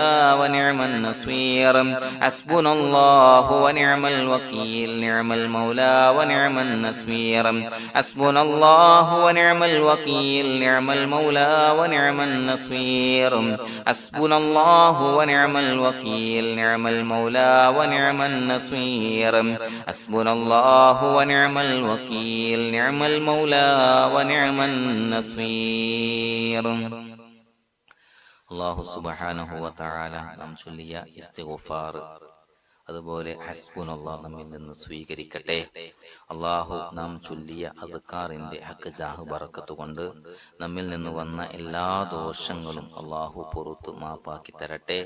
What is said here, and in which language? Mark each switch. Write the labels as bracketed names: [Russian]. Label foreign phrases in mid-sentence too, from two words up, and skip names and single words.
[Arabic] ونعم النصير حسبنا الله ونعم الوكيل نعم المولى ونعم النصير حسبنا الله ونعم الوكيل نعم المولى ونعم النصير حسبنا الله ونعم الوكيل نعم المولى ونعم النصير حسبنا الله ونعم الوكيل نعم المولى ونعم النصير. [Malayalam] അല്ലാഹു [Arabic] سبحانه وتعالى [Malayalam] നാം ചൊല്ലിയ ഇസ്തിഗ്ഫാർ അതുപോലെ ഹസ്ബുനല്ലാഹ് നമ്മിൽ നിന്ന് സ്വീകരിക്കട്ടെ. അള്ളാഹു നാം ചൊല്ലിയ അദ്കാറിന്റെ ഹക്ക് ജാഹ് ബറക്കത്ത് കൊണ്ട് നമ്മിൽ നിന്ന് വന്ന എല്ലാ ദോഷങ്ങളും അള്ളാഹു പുറത്ത് മാപ്പാക്കി തരട്ടെ.